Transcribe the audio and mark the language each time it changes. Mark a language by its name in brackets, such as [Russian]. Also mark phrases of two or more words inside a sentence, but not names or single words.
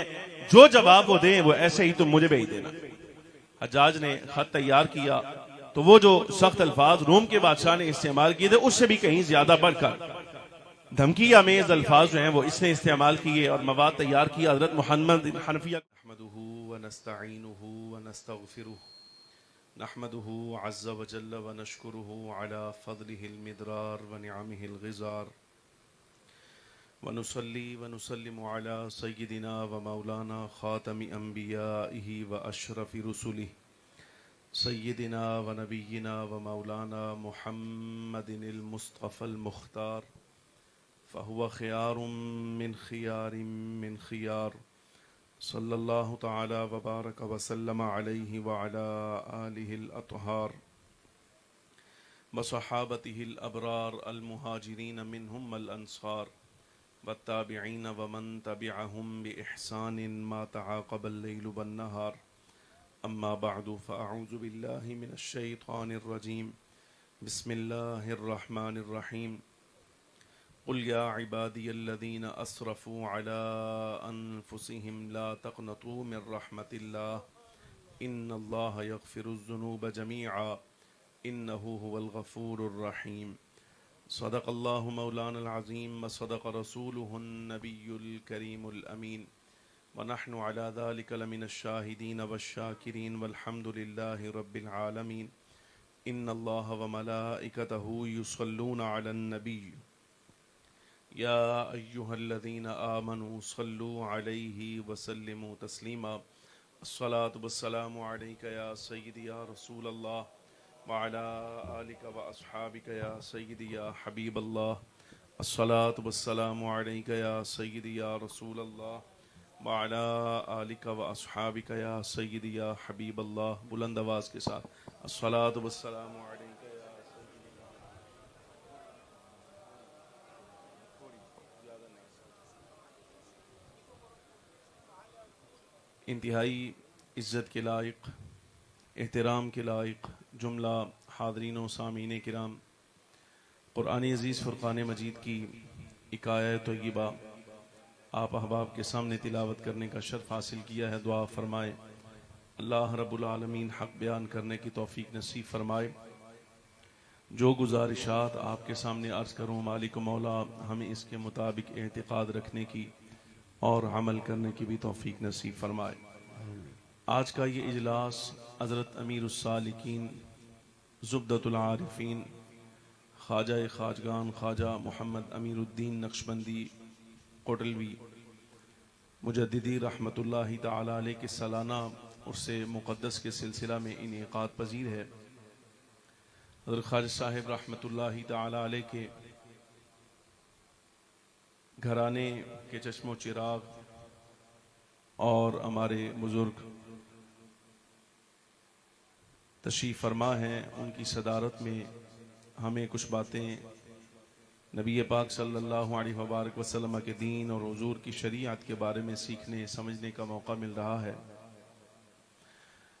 [Urdu] جو جواب وہ دیں وہ ایسے ہی تم مجھے بھیج دینا۔ حجاج نے خط تیار کیا تو وہ جو سخت الفاظ روم کے بادشاہ نے استعمال کیے تھے اس سے بھی کہیں زیادہ بڑھ کر دھمکی آمیز الفاظ جو ہیں وہ اس نے استعمال کیے اور مواد تیار کیا. [Arabic] حضرت محمد بن حنفية نستعينه ونستغفره نحمده عز وجل ونشكره على فضله المدرار ونعمه الغزار ونصلي ونسلم على سيدنا ومولانا خاتم أنبيائه وأشرف رسله سيدنا ونبينا ومولانا محمد المصطفى المختار فهو خيار من خيار صلى الله تعالى وبارك وسلم عليه وعلى آله الأطهار وصحابته الأبرار المهاجرين منهم الأنصار والتابعين ومن تبعهم بإحسان ما تعاقب الليل والنهار. أما بعد فأعوذ بالله من الشيطان الرجيم. بسم الله الرحمن الرحيم قل يا عبادي الذين أسرفوا على أنفسهم لا تقنطوا من رحمة الله إن الله يغفر الذنوب جميعا إنه هو الغفور الرحيم. صدق الله مولانا العظيم وصدق رسوله النبي الكريم الأمين ونحن على ذلك لمن الشاهدين والشاكرين والحمد لله رب العالمين. إن الله وملائكته يصلون على النبي يا أيها الذين آمنوا صلوا عليه وسلموا تسليما. الصلاة والسلام عليك يا سيدي يا رسول الله وعلى آلك وأصحابك يا سيدي يا حبيب الله. الصلاة والسلام عليك يا سيدي يا رسول الله وعلى آلك وأصحابك يا سيدي يا حبيب الله. [Urdu] بلند آواز کے ساتھ [Arabic] الصلاة والسلام عليك. [Urdu] انتہائی عزت کے لائق، احترام کے لائق جملہ حاضرین و سامعین کرام، قرآن عزیز فرقان مجید کی ایک آیت طیبہ آپ احباب کے سامنے تلاوت کرنے کا شرف حاصل کیا ہے. دعا فرمائے اللہ رب العالمین حق بیان کرنے کی توفیق نصیب فرمائے. جو گزارشات آپ کے سامنے عرض کروں مالک مولا ہمیں اس کے مطابق اعتقاد رکھنے کی اور عمل کرنے کی بھی توفیق نصیب فرمائے. آج کا یہ اجلاس حضرت امیر السالکین زبدۃ العارفین خواجہ خواجگان خواجہ محمد امیر الدین نقشبندی کوٹلوی مجددی [Arabic] رحمة الله تعالى عليه [Urdu] کے سالانہ عرس مقدس کے سلسلہ میں انعقاد پذیر ہے. حضرت خواجہ صاحب [Arabic] رحمة الله تعالى عليه [Urdu] کے گھرانے کے چشم و چراغ اور ہمارے بزرگ تشریف فرما ہیں، ان کی صدارت میں ہمیں کچھ باتیں نبی پاک [Arabic] صلى الله عليه وسلم [Urdu] کے دین اور حضور کی شریعت کے بارے میں سیکھنے سمجھنے کا موقع مل رہا ہے.